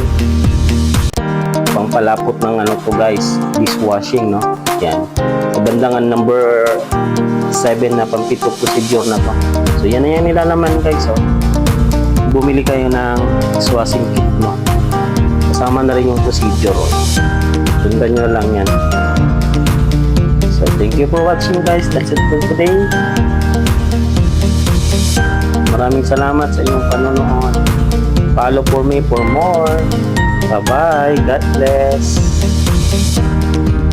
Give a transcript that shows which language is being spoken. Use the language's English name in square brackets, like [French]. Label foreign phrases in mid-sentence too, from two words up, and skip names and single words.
[Filipino] Pangpalapot ng to guys, dishwashing, no. Yan. Sa bandangan number 7 na pampito procedure na to. So yan na yan nilalaman guys, oh. Bumili kayo ng [English] dishwashing kit, [Filipino] no. Kasama na rin yung procedure, oh. Sundan nyo lang yan. [English] So thank you for watching guys. That's it for today. [Filipino] Maraming salamat sa inyong panonood. [English] Follow for me for more. Bye-bye. God bless.